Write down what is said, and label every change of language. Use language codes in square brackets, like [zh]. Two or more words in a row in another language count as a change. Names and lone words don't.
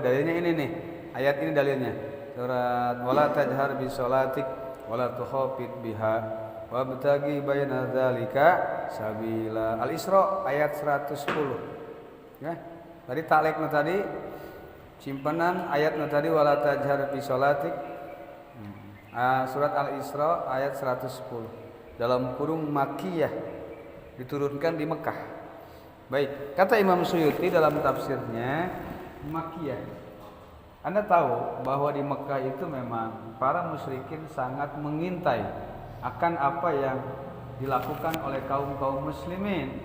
[id] Dalilnya ini nih. Ayat ini dalilnya. [ar] Surat ولا تجهر بصلاتك ولا تخافت بها وابتغ بين ذلك سبيلا. [su] Al-Isra ayat 110. Ya. Tadi taklekna tadi simpanan ayat nu tadi [ar] ولا تجهر بصلاتك. [id] Surat Al-Isra ayat 110. Dalam kurung Makkiyah, diturunkan di Mekah. Baik, kata Imam Suyuti dalam tafsirnya Makkiyah. Anda tahu bahwa di Mekah itu memang para musyrikin sangat mengintai akan apa yang dilakukan oleh kaum muslimin.